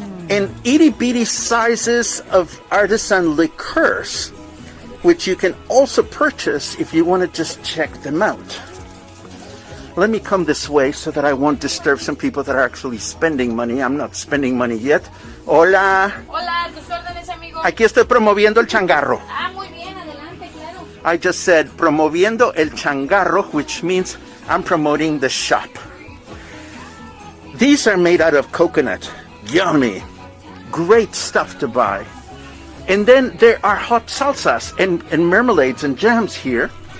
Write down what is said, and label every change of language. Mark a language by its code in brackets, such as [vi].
[en] And itty-bitty sizes of artisan liqueurs, which you can also purchase if you want to just check them out. Let me come this way so that I won't disturb some people that are actually spending money. I'm not spending money yet. [es] Hola. Hola, tus órdenes, amigo. Aquí estoy promoviendo el changarro. Ah, muy bien, adelante, claro. [en] I just said [es] promoviendo el changarro, [en] which means I'm promoting the shop. These are made out of coconut. Yummy. Great stuff to buy. And then there are hot salsas and marmalades and jams here.